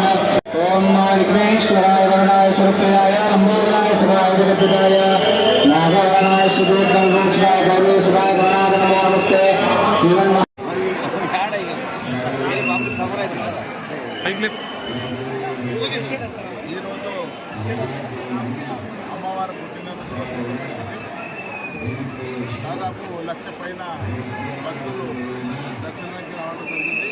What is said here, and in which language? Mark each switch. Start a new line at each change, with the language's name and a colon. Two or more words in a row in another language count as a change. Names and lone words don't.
Sanskrit: ओम विघ्नेश्वराय वरदाय शिवप्रियाय लंबोदराय शिवाय जगद्विदाय नागाय सुदीर्घाय गौरी सुधाय गणनाथ नमो नमस्ते श्रीमन्
Telugu: ఈరోజు అమ్మవారి పుట్టినరోజు దాదాపు 1,00,000 పైన భక్తులు దర్శనానికి రావడం జరిగింది.